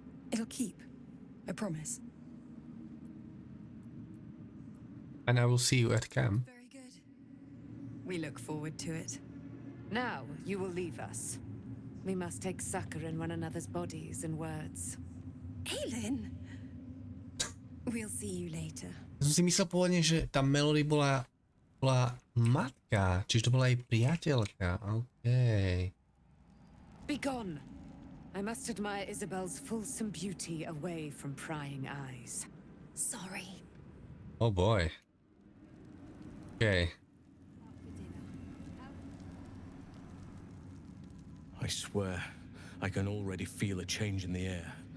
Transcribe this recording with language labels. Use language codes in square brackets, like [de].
[en] It'll keep. I promise. And I will see you at camp. Very good. We look forward to it. Now, you will leave us. We must take succor in one another's bodies and words. Aelin! We'll see you later. [sk] Som si myslel pôvodne, že tá Melody bola matka, čiže to bola jej priateľka. [en] OK. Be gone. I must admire Isabel's fulsome beauty away from prying eyes. Sorry. Oh boy. Okay. I swear, I can already feel a change in the air.